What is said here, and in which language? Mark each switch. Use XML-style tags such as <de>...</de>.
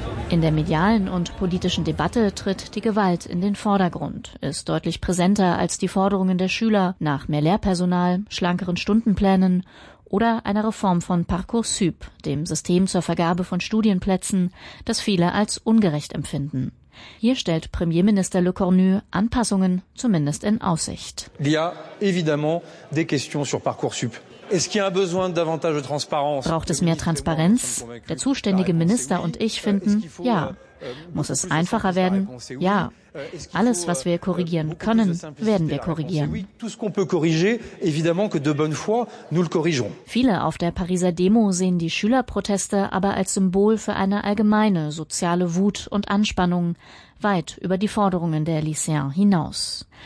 <de>In der medialen und politischen Debatte tritt die Gewalt in den Vordergrund, ist deutlich präsenter als die Forderungen der Schüler nach mehr Lehrpersonal, schlankeren Stundenplänen oder eine Reform von Parcoursup, dem System zur Vergabe von Studienplätzen, das viele als ungerecht empfinden. Hier stellt Premierminister Lecornu Anpassungen zumindest in Aussicht.</de> <fr>Il y a évidemment des questions sur Parcoursup.</fr> <de>Braucht es mehr Transparenz? Der zuständige Minister und ich finden, ja. Muss es einfacher werden? Ja. Alles, was wir korrigieren können, werden wir korrigieren. Viele auf der Pariser Demo sehen die Schülerproteste aber als Symbol für eine allgemeine soziale Wut und Anspannung, weit über die Forderungen der Lycéens hinaus.</de>